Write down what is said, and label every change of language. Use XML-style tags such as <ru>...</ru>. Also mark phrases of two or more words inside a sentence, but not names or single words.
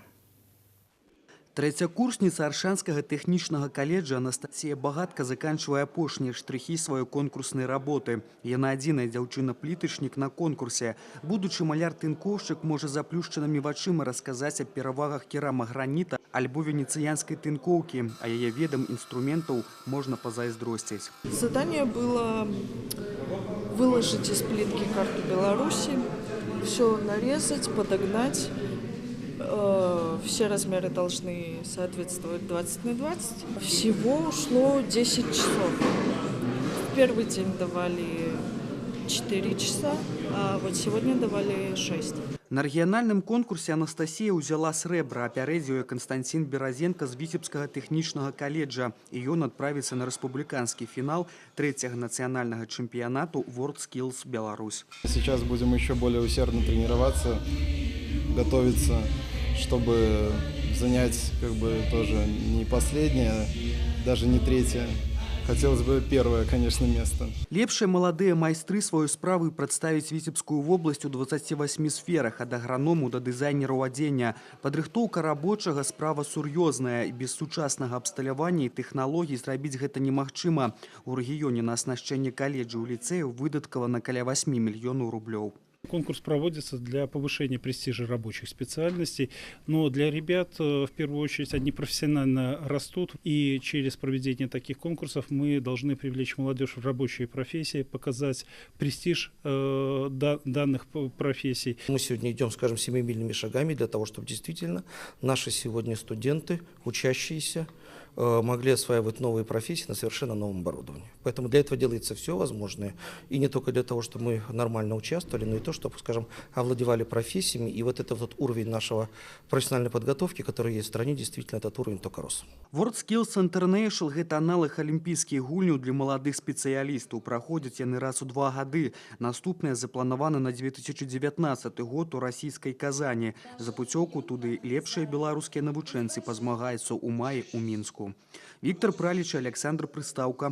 <be>Трэцякурсніца Аршанскага тэхнічнага каледжа Анастасія Багатка заканчивае апошнія штрыхі сваёй конкурснай работы. Яна адзіная дзяўчына-плітачнік на конкурсе. Будучы маляр-тынкоўшчык можа заплюшчанымі вачыма расказаць аб перавагах керамаграніта альбо венецианской тынкоўкі, а яе ведам инструментаў можно позайздросціць.</be> <ru>Задание было выложить из плитки карту Беларуси, все нарезать, подогнать. Все размеры должны соответствовать 20 на 20. Всего ушло 10 часов. первый день давали 4 часа, а вот сегодня давали 6.</ru> <be>На рэгіянальным конкурсе Анастасія ўзяла срэбра, апярэдзіў Константин Беразенко з Віцебскага тэхнічнага каледжа, і ён адправіцца на рэспубліканскі фінал 3-го нацыянальнага чэмпіянату WorldSkills Беларусь.</be> <ru>Сейчас будем еще более усердно тренироваться, готовиться, чтобы занять тоже не последнее, даже не 3-е. Хотелось бы 1-е, конечно, место.</ru> <be>Лепшыя маладыя майстры сваю справу прадставіць Віцебскую вобласць у 28 сферах, ад аграному да дызайнераў адзення. Падрыхтоўка рабочага справа сур'ёзная, і без сучаснага абсталявання і тэхналогій зрабіць гэта немагчыма. У рэгіёне на аснашчэнне каледжаў і ліцэяў выдаткавана каля 8 мільёнаў рублёў.</be> <ru>Конкурс проводится для повышения престижа рабочих специальностей, но для ребят, в первую очередь, они профессионально растут, и через проведение таких конкурсов мы должны привлечь молодежь в рабочие профессии, показать престиж данных профессий. Мы сегодня идем, скажем, семимильными шагами для того, чтобы действительно наши сегодня студенты, учащиеся, могли осваивать новые профессии на совершенно новом оборудовании. Поэтому для этого делается все возможное. И не только для того, чтобы мы нормально участвовали, но и то, чтобы, скажем, овладевали профессиями. И вот этот уровень нашего профессиональной подготовки, который есть в стране, действительно этот уровень только рос.</ru> <be>WorldSkills International – гэта аналог алімпійскіх гульняў для маладых спецыялістаў. Праходзяць яны раз у 2 гады. Наступныя запланаваны на 2019 год у расійскай Казані. За пуцёўку туды лепшыя беларускія навучэнцы пазмагаюцца ў маі ў Мінску. Віктор Праліч, Александр Прыстаўка.</be>